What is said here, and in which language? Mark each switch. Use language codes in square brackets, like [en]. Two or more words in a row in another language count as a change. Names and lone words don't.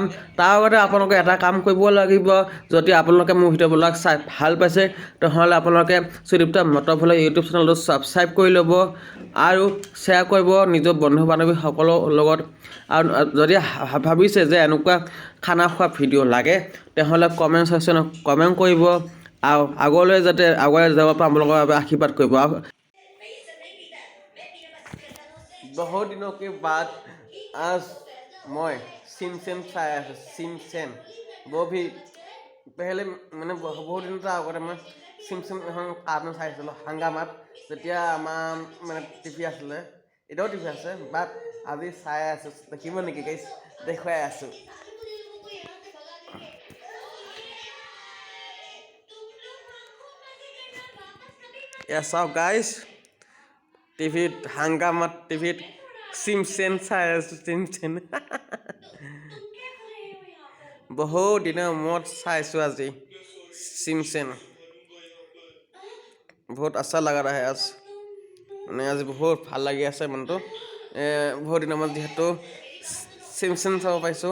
[as] তাৰ আগতে আপোনালোকে এটা কাম কৰিব লাগিব, যদি আপোনালোকে মোৰ ভিডিঅ'বিলাক চাই ভাল পাইছে তেনেহ'লে আপোনালোকে সুদিপ্তা মটৰ ভ্লগ ইউটিউব চেনেলটো ছাবস্ক্ৰাইব কৰি ল'ব আৰু শ্বেয়াৰ কৰিব নিজৰ বন্ধু বান্ধৱীসকলৰ লগত। আৰু যদি ভাবিছে যে এনেকুৱা খানা খোৱা ভিডিঅ' লাগে তেনেহ'লে [en] comment sectionত [as] কমেণ্ট কৰিব আৰু আগলৈ যাতে আগুৱাই যাব পৰা আপোনালোকৰ বাবে আশীৰ্বাদ কৰিব। বহুত দিনৰ [hi] के बाद आज मैं सिमसेन चाय सिमसेन वो भी पहले मैंने बहुत दिन [as] আগতে মই চিমচেন এখন কাৰ্টুন চাইছিলোঁ হাংগামাত, যেতিয়া আমাৰ মানে টিভি আছিলে, এতিয়াও টিভি আছে বাট আজি চাই আছোঁ। দেখিব নেকি গাইছ? দেখুৱাই আছোঁ। এয়া চাওক গাইছ, টিভিত হাংগামাত টিভিত চিমচেন চাই আছোঁ। চিমচেন বহুত দিনৰ মূৰত চাইছোঁ আজি চিমচেন। [hi] बहुत अच्छा लगा रहा है आज, [as] মানে আজি বহুত ভাল লাগি আছে মনটো। বহুত দিনৰ মূৰত যিহেতু চিমচেন চাব পাইছোঁ।